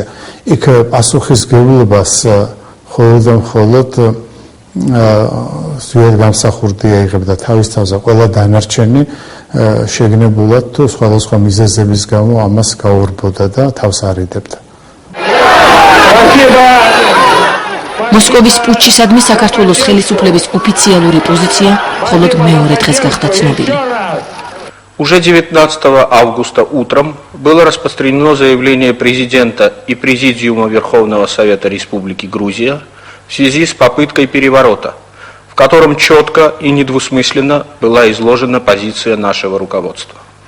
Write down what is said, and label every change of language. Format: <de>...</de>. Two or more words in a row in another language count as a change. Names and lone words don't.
<ka>იქ პასუხისმგებლობას მხოლოდ და მხოლოდ ზვიად გამსახურდია იღებდა თავის თავზე, ყველა დანარჩენი შეგნებულად თუ სხვადასხვა მიზეზების გამო ამას გაურბოდა და თავს არიდებდა. მოსკოვის პუტჩისადმი საქართველოს ხელისუფლების ოფიციალური პოზიცია მხოლოდ მეორე დღეს გახდა ცნობილი.</ka> <ru>Уже 19 августа утром было распространено заявление президента и Президиума Верховного Совета Республики Грузия в связи с попыткой переворота, в котором четко и недвусмысленно была изложена позиция нашего руководства.</ru>